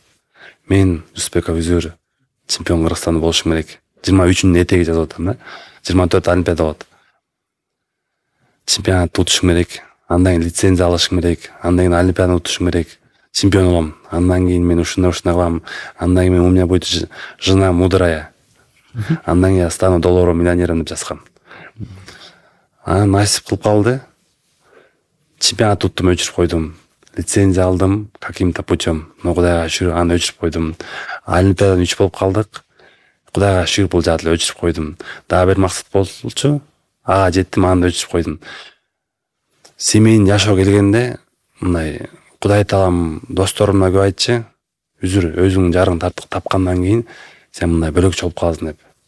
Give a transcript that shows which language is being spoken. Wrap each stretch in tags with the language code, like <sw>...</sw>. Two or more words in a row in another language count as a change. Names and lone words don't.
<ky>Мен Жүсүпбеков Үзүр чемпион Кыргызстанда болушум керек. 23-нүн этеги жазып атам да. 24 олимпиада болот. Чемпионатты утушум керек. Андан кийин лицензия алышым керек. Андан кийин олимпиаданы утушум керек. Чемпион болом. Андан кийин мен ушундай кылам. Андан кийин</ky> <ru>у меня будет жена мудрая.</ru> <ky>Андан кийин</ky> <ru>я стану долларовым миллионером</ru> <ky>деп жазгам. Анан насип кылып калды. Чемпионат уттум, өчүрүп койдум. Лицензия алдым</ky> <ru>каким-то путем.</ru> <ky>Но Кудайга шүгүр аны өчүрүп койдум. Олимпиададан 3 болуп калдык. Кудайга шүгүр бул жаат эле өчүрүп койдум. Дагы бир максат болчу. Ага жеттим, аны өчүрүп койдум. Семейин жашоо келгенде мындай Кудай таалам досторума көп айтчы: "Үзүр, өзүңдүн жарың тапкандан кийин сен мындай бөлөкчө болуп каласың" деп.</ky>